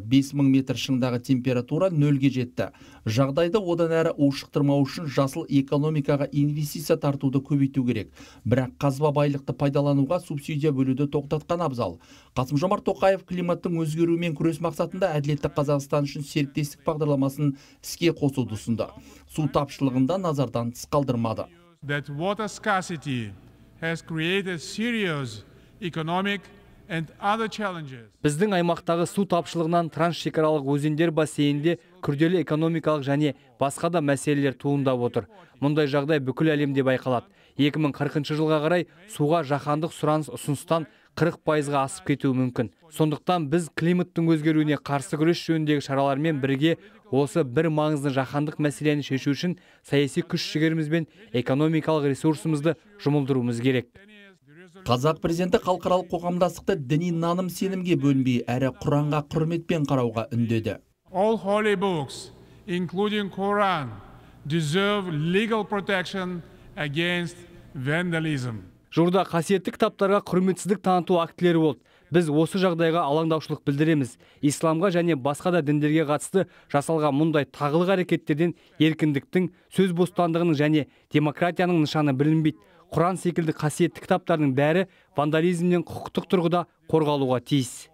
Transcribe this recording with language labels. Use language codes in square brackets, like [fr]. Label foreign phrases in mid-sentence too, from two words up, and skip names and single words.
[kk] 5000 метр шыңдағы температура 0-ге жетті. Жағдайды одан әрі ушықтырмау үшін жасыл экономикаға инвестиция тартуды көбейту керек. Бірақ қазба байлықты пайдалануға субсидия бөлуді тоқтатқан абзал. Қасым-Жомарт Тоқаев климаттың өзгеруімен күрес мақсатында әділетті Қазақстан үшін серіктестік бағдарламасын іске қосуды ұсынды. Су тапшылығында назардан тыс қалдырмады. [en] That water scarcity has created serious economic and other challenges. [kk] Біздің аймақтағы су тапшылығынан трансшекаралық өзендер бассейнінде күрделі экономикалық және басқа да мәселелер туындап отыр. Мұндай жағдай бүкіл әлемде байқалады. 2040 жылға қарай суға жаһандық сұраныс ұсыныстан 40%-ға асып кетуі мүмкін. Сондықтан біз климаттың өзгеруіне қарсы күрес жөніндегі шаралармен бірге осы бір маңызды жаһандық мәселені шешу үшін саяси күш-жігеріміз бен экономикалық ресурсымызды жұмылдыруымыз керек. Қазақ президенті халықаралық қоғамдастықты діни наным сенімге бөлінбей, әрі Құранға құрметпен қарауға үндеді. [en] All holy books, including Quran, deserve legal protection against vandalism. [kk] Жұрда қасиетті кітаптарға құрметсіздік таныту актілері болды. Біз осы жағдайға алаңдаушылық білдіреміз. Исламға және басқа да діндерге қатысты жасалған мұндай тағылық әрекеттерден еркіндіктің, сөз бостандығының және демократияның нышаны білінбейді. Құран секілді қасиетті кітаптардың бәрі вандализмнен құқықтық тұрғыда қорғалуға тиіс.